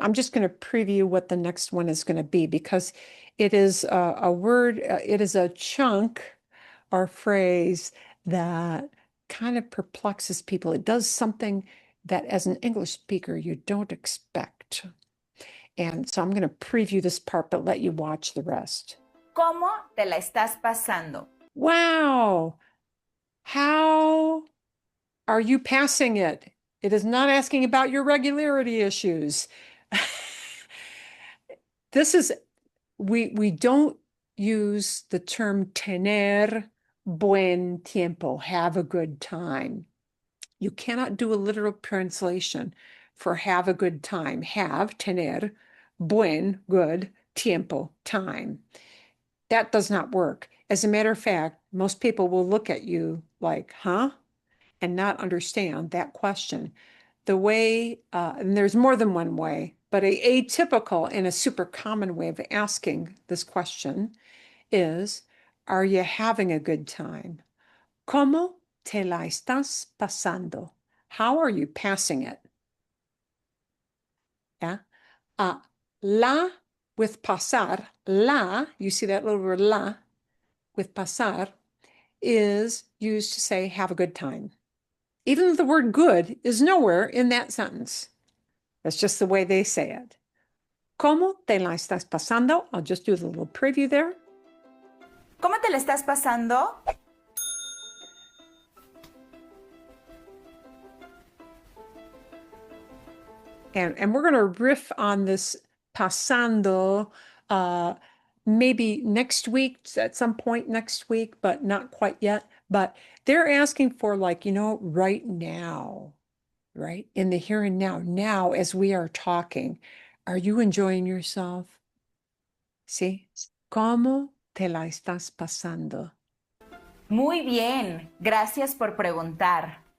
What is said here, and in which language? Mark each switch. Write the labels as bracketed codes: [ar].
[en] I'm just going to preview what the next one is going to be because it is a word, it is a chunk or phrase that kind of perplexes people. It does something that as an English speaker you don't expect. And so I'm going to preview this part, but let you watch the rest. [es] ¿Cómo te la estás pasando? [en] Wow. How are you passing it? It is not asking about your regularity issues. This is, we don't use the term [es] tener buen tiempo, [en] have a good time. You cannot do a literal translation for have a good time. Have, tener, buen, good, tiempo, time. That does not work. As a matter of fact, most people will look at you like, huh? And not understand that question. The way, and there's more than one way, but a atypical and a super common way of asking this question is, are you having a good time? [es] ¿Cómo te la estás pasando? [en] How are you passing it? Yeah. La with pasar, la, you see that little word la with pasar is used to say have a good time. Even the word good is nowhere in that sentence. That's just the way they say it. [es] ¿Cómo te la estás pasando? [en] I'll just do the little preview there. [es] ¿Cómo te la estás pasando? [en] And we're going to riff on this pasando maybe next week, at some point next week, but not quite yet. But they're asking for like, right now, right? In the here and now. Now, as we are talking, are you enjoying yourself? [es] ¿Sí? ¿Cómo te la estás pasando? Muy bien, gracias por preguntar.